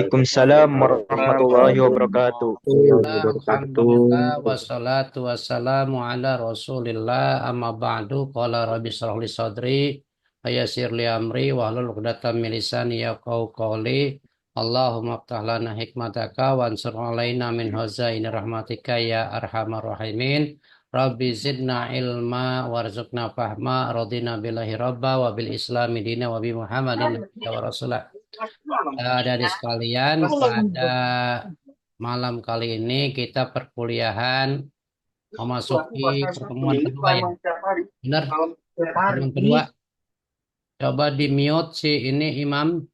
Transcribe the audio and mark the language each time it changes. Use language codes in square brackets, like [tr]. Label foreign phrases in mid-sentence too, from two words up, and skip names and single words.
[ar] وعليكم السلام ورحمة الله وبركاته. Alhamdulillah, Wabarakatuh. الحمد لله، والصلاة والسلام على رسول الله، أما بعد، قال رب اشرح لي صدري، ويسر لي أمري، واحلل عقدة من لساني يفقهوا قولي، اللهم افتح لنا حكمتك، وانشر علينا من خزائن رحمتك يا أرحم الراحمين، رب زدنا علما، وارزقنا فهما، رضينا بالله ربا، وبالإسلام دينا، وبمحمد نبيا ورسولا. [id] Dari sekalian, pada malam kali ini kita perkuliahan memasuki pertemuan kedua ya. Benar? Pertemuan kedua. Coba di mute si ini Imam.